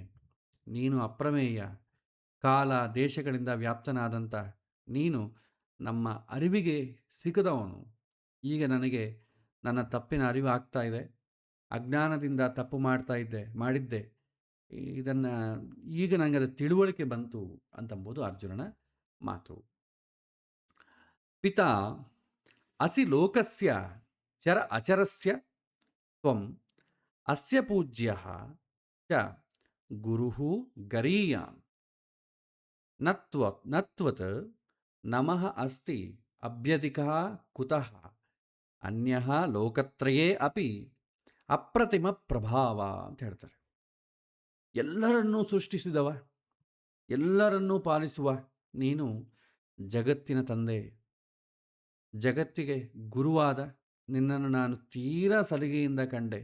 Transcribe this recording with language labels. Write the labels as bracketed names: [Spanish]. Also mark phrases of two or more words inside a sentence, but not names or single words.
[Kannada] ನೀನು ಅಪ್ರಮೇಯ, ಕಾಲ ದೇಶಗಳಿಂದ ವ್ಯಾಪ್ತನಾದಂಥ ನೀನು ನಮ್ಮ ಅರಿವಿಗೆ ಸಿಗದವನು. ಈಗ ನನಗೆ ನನ್ನ ತಪ್ಪಿನ ಅರಿವು ಆಗ್ತಾ ಇದೆ. ಅಜ್ಞಾನದಿಂದ ತಪ್ಪು ಮಾಡಿದ್ದೆ. ಇದನ್ನು ಈಗ ನನಗೆ ಅದು ತಿಳುವಳಿಕೆ ಬಂತು ಅಂತಂಬುದು ಅರ್ಜುನನ ಮಾತು. [Sanskrit] ಪಿತಾ ಅಸಿ ಲೋಕಸ್ಯ ಚರ ಅಚರಸ್ಯ ತ್ವಂ ಅಸ್ಯ ಪೂಜ್ಯಃ ಚ ಗುರುಃ ಗರೀಯಾನ್ ನತ್ವತ್ ನಮಃ ಅಸ್ತಿ ಅಭ್ಯಧಿಕಃ ಕುತಃ ಅನ್ಯಃ ಲೋಕತ್ರಯೇ ಅಪಿ ಅಪ್ರತಿಮ ಪ್ರಭಾವ [Kannada] ಅಂತ ಹೇಳ್ತಾರೆ. ಎಲ್ಲರನ್ನೂ ಸೃಷ್ಟಿಸಿದವ, ಎಲ್ಲರನ್ನೂ ಪಾಲಿಸುವ ನೀನು ಜಗತ್ತಿನ ತಂದೆ, ಜಗತ್ತಿಗೆ ಗುರುವಾದ ನಿನ್ನನ್ನು ನಾನು ತೀರಾ ಸಲಿಗೆಯಿಂದ ಕಂಡೆ.